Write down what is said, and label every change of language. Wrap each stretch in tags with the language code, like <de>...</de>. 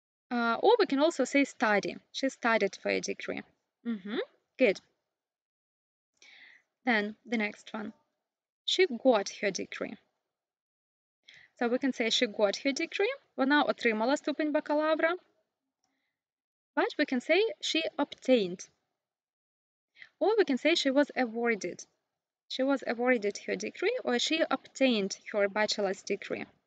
<en>Or we can also say study. She studied for a degree. Good. Then the next one. She got her degree. So we can say she got her degree.</en> <uk>Вона отримала ступень бакалавра.</uk> <en>But we can say she obtained. Or we can say she was awarded. She was awarded her degree or she obtained her bachelor's degree.</en>